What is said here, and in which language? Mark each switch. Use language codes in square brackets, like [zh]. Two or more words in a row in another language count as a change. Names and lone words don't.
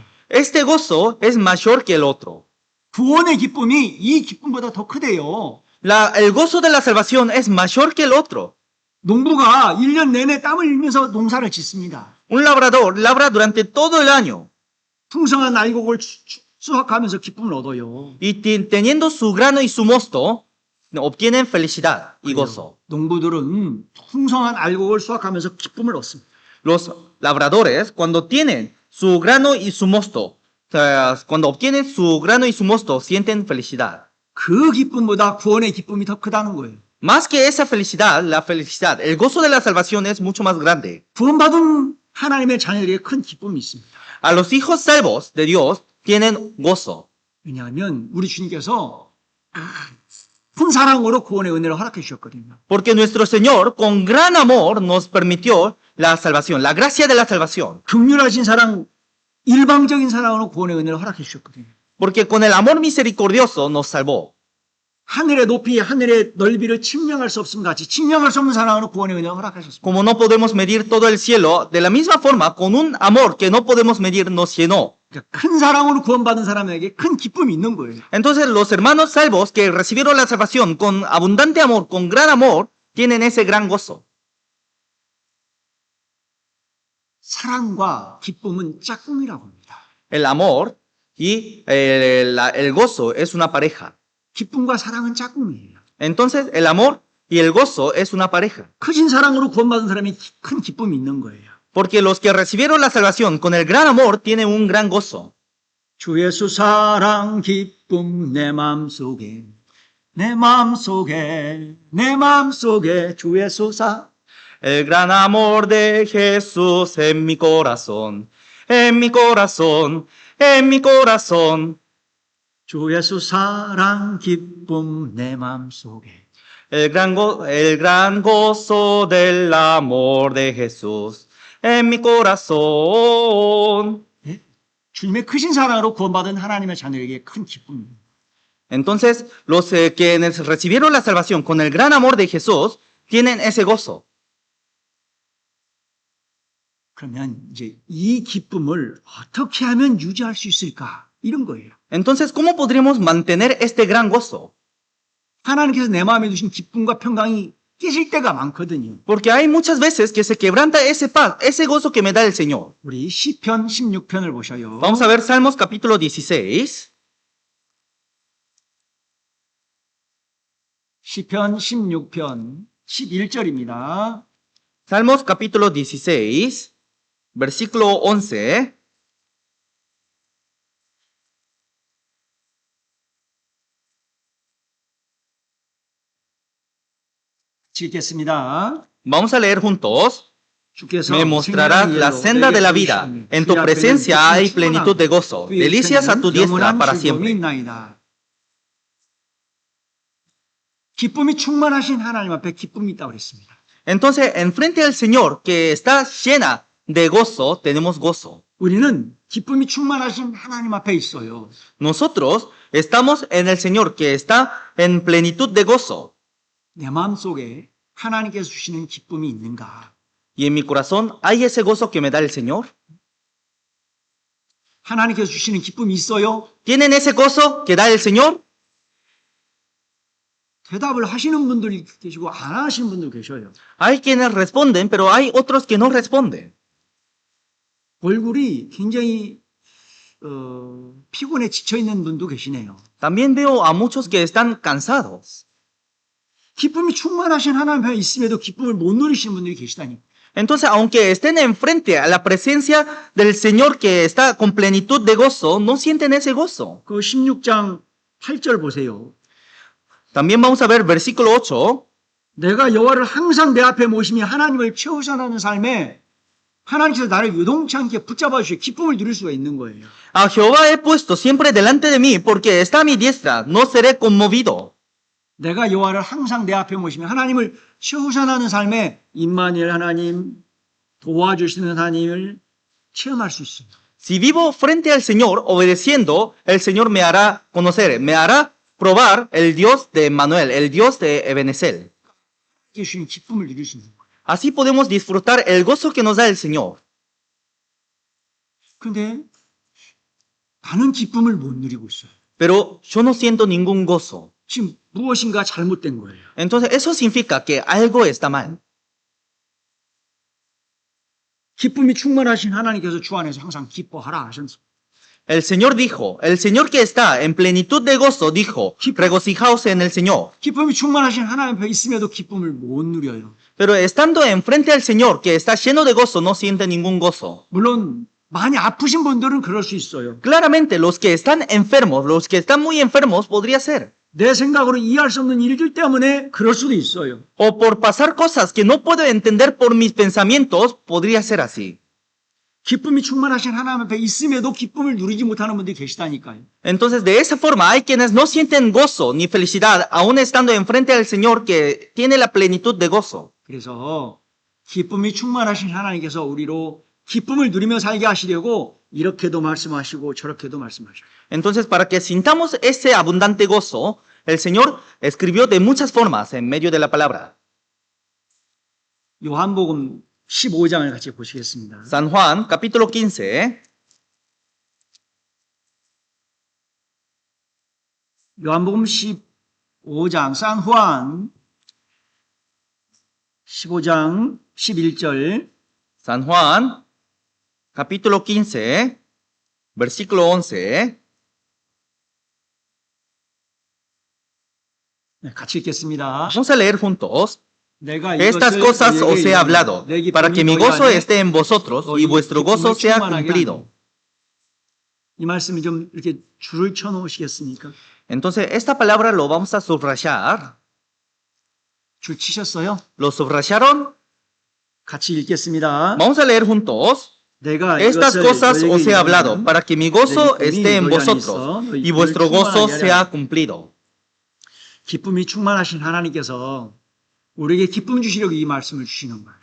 [es] Este gozo es mayor que el otro. [ko] 구원의 기쁨이 이 기쁨보다 더 크대요. [es] El gozo de la salvación es mayor que el otro. [ko] 농부가 1년 내내 땀을 흘리면서 농사를 짓습니다. [es] Un labrador labra durante todo el año [ko] 풍성한 알곡을 수확하면서 기쁨을 얻어요. [es] y teniendo su grano y su mosto, obtienen felicidad y gozo. [ko] 농부들은 풍성한 알곡을 수확하면서 기쁨을 얻습니다. [es] Los labradores, cuando tienen su grano y su mosto, cuando obtienen su grano y su mosto, sienten felicidad. [ko] 그 기쁨보다 구원의 기쁨이 더 크다는 거예요. [es] Más que esa felicidad, la felicidad, el gozo de la salvación es mucho más grande. [ko] 구원받은 하나님의 자녀들에게 큰 기쁨이 있습니다. [es] A los hijos salvos de Dios tienen gozo. [ko] 왜냐하면 우리 주님께서 큰 사랑으로 구원의 은혜를 허락해 주셨거든요. [es] Porque nuestro Señor, con gran amor, nos permitió la salvación, la gracia de la salvación. [ko] 긍휼하신 사랑, 일방적인 사랑으로 구원의 은혜를 허락해 주셨거든요. [es] Porque con el amor misericordioso nos salvó. [ko] 하늘의 높이, 하늘의 넓이를 측량할 수 없음 같이 측량할 수 없는 사랑으로 구원의 은혜를 허락하셨습니다. [es] Como no podemos medir todo el cielo, de la misma forma, con un amor que no podemos medir, nos llenó. [ko] 그러니까 큰 사랑으로 구원받은 사람에게 큰 기쁨이 있는 거예요. [es] Entonces los hermanos salvos que recibieron la salvación con abundante amor, con gran amor, tienen ese gran gozo. [ko] 사랑과 기쁨은 짝꿍이라고 합니다. [es] El amor y el gozo es una pareja. [ko] 기쁨과 사랑은 짝꿍이에요. [es] Entonces el amor y el gozo es una pareja. [ko] 크신 사랑으로 구원받은 사람이 큰 기쁨이 있는 거예요. [es] Porque los que recibieron la salvación con el gran amor tienen un gran gozo. [ko] 주 예수 사랑 기쁨 내 마음속에 내 마음속에 내 마음속에 주 예수 사 [es] El gran amor de Jesús en mi corazón, en mi corazón, en mi corazón. [ko] 주 예수 사랑 기쁨 내 마음속에 [es] El gran gozo del amor de Jesús en mi corazón. [ko] 예? 주님의 크신 사랑으로 구원받은 하나님의 자녀에게 큰 기쁨입니다. [es] Entonces, los quienes recibieron la salvación con el gran amor de Jesús tienen ese gozo. [ko] 그러면 이제 이 기쁨을 어떻게 하면 유지할 수 있을까? 이런 거예요. [es] Entonces, ¿cómo podríamos mantener este gran gozo? [ko] 하나님께서 내 마음에 두신 기쁨과 평강이 깨질 때가 많거든요. [es] Porque hay muchas veces que se quebranta ese paz, ese gozo que me da el Señor. [ko] 우리 시편 16편을 보셔요. [es] Vamos a ver Salmos capítulo 16. [ko] 시편 16편 11절입니다. [es] Salmos capítulo 16, versículo 11. [ko] 읽겠습니다. [es] Vamos a leer juntos. [ko] 주께서 [es] Me mostrarás la senda de la vida. En tu presencia hay plenitud de gozo. Delicias a tu diestra para siempre. [ko] 기쁨이 충만하신 하나님 앞에 기쁨이 있다고 그랬습니다. [es] Entonces, enfrente al Señor, que está llena de gozo, tenemos gozo. [ko] 우리는 기쁨이 충만하신 하나님 앞에 있어요. [es] Nosotros estamos en el Señor, que está en plenitud de gozo. [ko] 내 마음속에 하나님께서 주시는 기쁨이 있는가? [es] Y en mi corazón hay ese gozo que me da el Señor. [ko] 하나님께서 주시는 기쁨이 있어요? [es] ¿Tienen ese gozo que da el Señor? [ko] 대답을 하시는 분들이 계시고 안 하시는 분들 계셔요. [es] Hay quienes responden, pero hay otros que no responden. [ko] 얼굴이 굉장히 피곤해 지쳐 있는 분도 계시네요. [es] También veo a muchos que están cansados. [ko] 기쁨이 충만하신 하나님 앞에 있음에도 기쁨을 못 누리시는 분들이 계시다니. [es] Entonces, aunque estén enfrente a la presencia del Señor que está con plenitud de gozo, no sienten ese gozo. [ko] 그 16장 8절 보세요. [es] También vamos a ver versículo 8. [ko] 내가 여호와를 항상 내 앞에 모시며 하나님을 최우선하는 삶에 하나님께서 나를 요동치 않게 붙잡아 주시고 기쁨을 누릴 수가 있는 거예요. [es] A Jehová he puesto siempre delante de mí, porque está a mi diestra, no seré conmovido. [ko] 내가 여호와를 항상 내 앞에 모시며 하나님을 최우선하는 삶에 임마누엘 하나님, 도와주시는 하나님을 체험할 수 있습니다. [es] Si vivo frente al Señor, obedeciendo, el Señor me hará conocer, me hará probar el Dios de Emmanuel, el Dios de Ebenezer. [ko] 주신 기쁨을 누릴 수 있는 거예요. [es] Así podemos disfrutar el gozo que nos da el Señor. [ko] 그런데 나는 기쁨을 못 누리고 있어요. [es] Pero yo no siento ningún gozo. [ko] 지금 무엇인가 잘못된 거예요. [es] Entonces eso significa que algo está mal. [ko] 기쁨이 충만하신 하나님께서 주 안에서 항상 기뻐하라 하셨습니다. [es] El Señor dijo, el Señor que está en plenitud de gozo dijo, regocijaos en el Señor. [ko] 기쁨이 충만하신 하나님 앞에 있음에도 기쁨을 못 누려요. [es] Pero estando enfrente al Señor que está lleno de gozo, no siente ningún gozo. [ko] 물론 많이 아프신 분들은 그럴 수 있어요. [es] Claramente los que están enfermos, los que están muy enfermos, podría ser. [ko] 내 생각으로 이해할 수 없는 일들 때문에 그럴 수도 있어요. [es] O por pasar cosas que no puedo entender por mis pensamientos, podría ser así. [ko] 기쁨이 충만하신 하나님 앞에 있음에도 기쁨을 누리지 못하는 분들이 계시다니까요. [es] Entonces, de esa forma, hay quienes no sienten gozo ni felicidad, aún estando enfrente al Señor que tiene la plenitud de gozo. [ko] 그래서 기쁨이 충만하신 하나님께서 우리로 기쁨을 누리며 살게 하시려고 이렇게도 말씀하시고 저렇게도 말씀하시고. [es] Entonces, para que sintamos ese abundante gozo, el Señor escribió de muchas formas en medio de la palabra. [ko] 요한복음 15장을 같이 보시겠습니다. [es] San Juan, capítulo 15. [ko] 요한복음 15장 산후안 15장 11절 [es] San Juan, capítulo 15, versículo 11. [ko] 네, 같이 읽겠습니다. [es] Vamos a leer juntos. [ko] 내가 [es] Estas [ko] 이것을 [es] cosas [ko] 너희에게 [es] os he hablado, [ko] 이르노니 내 [es] para que mi [ko] 기쁨이 너희 [es] gozo [ko] 안에 [es] esté en vosotros y vuestro gozo sea cumplido. [ko] 이 말씀이 좀 이렇게 줄을 쳐 놓으시겠습니까? [es] Entonces, esta palabra lo vamos a subrayar. [ko] 줄 치셨어요? [es] ¿Lo subrayaron? [ko] 같이 읽겠습니다. [es] Vamos a leer juntos. [ko] 내가 [es] Estas [ko] 이것을 [es] cosas [ko] 너희에게 [es] os he hablado, [ko] 이르노니 [es] para que mi gozo [ko] 내 기쁨이 [es] esté en [ko] 너희 안에 [es] vosotros [ko] 있어 너희 [es] y [ko] 기쁨을 [es] vuestro gozo [ko] 충만하게 [es] sea [ko] 하라. [es] cumplido. [ko] 기쁨이 충만하신 하나님께서 우리에게 기쁨 주시려고 이 말씀을 주시는 거예요.